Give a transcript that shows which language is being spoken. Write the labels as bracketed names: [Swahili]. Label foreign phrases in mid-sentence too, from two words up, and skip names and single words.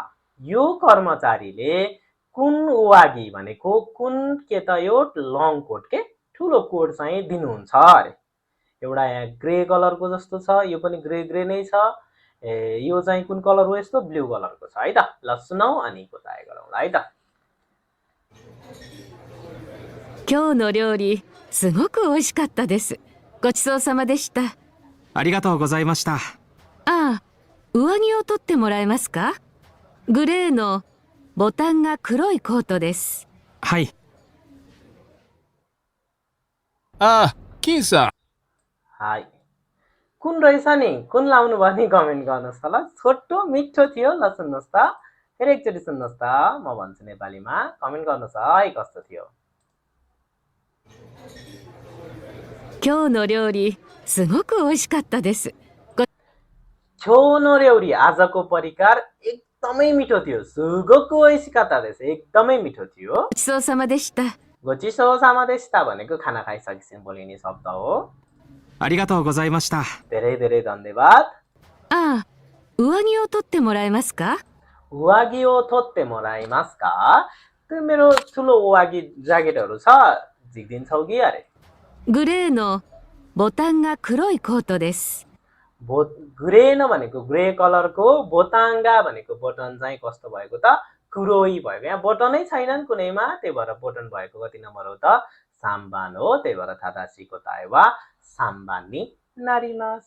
[Nepali] यो कर्मचारीले कुन उवागी भनेको कुन के त यो लङ कोट के ठुलो कोट चाहिँ दिनुहुन्छ अरे। एउटा यहाँ ग्रे कलरको जस्तो छ, यो पनि ग्रे ग्रे नै छ। यो चाहिँ कुन कलर हो, यस्तो ब्लू कलरको छ है त। ल सुनौ अनि कोताए गरौँला है त। [Japanese] 今日の料理、すごく美味しかったです。ごちそうさまでした。ありがとうございました。ああ、上着を取ってもらえますか？グレーのボタンが黒いコートです。はい。ああ、金さん。 [Nepali] हाई कुन रहेछ नि, कुन लाउनु भयो नि कमेन्ट गर्नुहोस् त ल। छोटो मिठो थियो, ल सुन्नुहोस् त, फेरि एकचोटि सुन्नुहोस् त, म भन्छु नेपालीमा, कमेन्ट गर्नुहोस् है कस्तो थियो। [Japanese] 今日の料理、すごく美味しかったです。今日の料理 [Nepali] आजको परिकार एकदमै मिठो थियो। [Japanese] すごく美味しかったです [Nepali] एकदमै मिठो थियो। [Japanese] ごちそうさまでした。ごちそうさまでした [Nepali] भनेको खाना खाइसकेपछि बोलिने शब्द हो। [Japanese] ありがとうございました。 [Nepali] धेरै धेरै धन्यवाद। [Japanese] ああ、上着を取ってもらえますか？上着を取ってもらえますか. [Nepali] त्यो मेरो ठुलो उवागी ज्याकेटहरू छ, झिक्दिन्छौ कि अरे। [Japanese] グレーのボタンが黒いコートです。 [Nepali] ग्रेन भनेको ग्रे कलरको, बोताङ्गा भनेको बटन चाहिँ कस्तो भएको त कुरोई भएको। यहाँ बटनै छैनन् कुनैमा, त्यही भएर बटन भएको कति नम्बर हो त साम्बान हो। त्यही भएर [Japanese] 正しい答えは三番になります.